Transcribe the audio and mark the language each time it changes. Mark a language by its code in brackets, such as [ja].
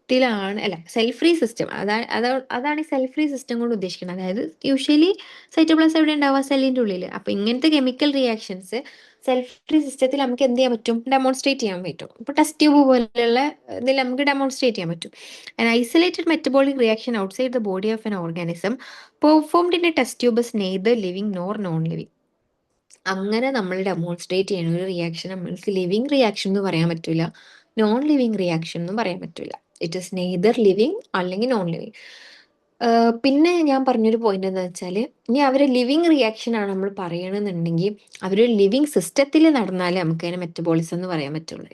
[ml] സിസ്റ്റത്തിലാണ് അല്ല cell free system അതാണ് ഈ സെൽ ഫ്രീ സിസ്റ്റം കൊണ്ട് ഉദ്ദേശിക്കുന്നത്. അതായത് യൂഷ്വലി സൈറ്റോപ്ലാസം എവിടെ ഉണ്ടാവുക, സെല്ലിന്റെ ഉള്ളിൽ. അപ്പൊ ഇങ്ങനത്തെ കെമിക്കൽ റിയാക്ഷൻസ് സെൽ ഫ്രീ സിസ്റ്റത്തിൽ നമുക്ക് എന്ത് ചെയ്യാൻ പറ്റും, ഡെമോൺസ്ട്രേറ്റ് ചെയ്യാൻ പറ്റും. ഇപ്പൊ ടെസ്റ്റ് ട്യൂബ് പോലെയുള്ള ഇതിൽ നമുക്ക് ഡെമോൺസ്ട്രേറ്റ് ചെയ്യാൻ പറ്റും. [en] An isolated metabolic reaction outside the body of an organism performed in a test tube is neither living nor non-living. [ml] അങ്ങനെ നമ്മൾ ഡെമോൺസ്ട്രേറ്റ് ചെയ്യുന്ന ഒരു റിയാക്ഷൻ നമ്മൾക്ക് ലിവിങ് റിയാക്ഷൻ എന്ന് പറയാൻ പറ്റില്ല, നോൺ ലിവിങ് റിയാക്ഷൻ എന്നും പറയാൻ പറ്റില്ല. [en] it is neither living [ml] അല്ലെങ്കിൽ നോൺ ലിവിങ്. പിന്നെ ഞാൻ പറഞ്ഞൊരു പോയിന്റ് എന്താ വെച്ചാൽ, ഇനി അവര് ലിവിങ് റിയാക്ഷൻ ആണ് നമ്മൾ പറയണമെന്നുണ്ടെങ്കിൽ അവരൊരു ലിവിങ് സിസ്റ്റത്തിൽ നടന്നാലേ നമുക്ക് അതിനെ മെറ്റബോളിസം എന്ന് പറയാൻ പറ്റുള്ളൂ.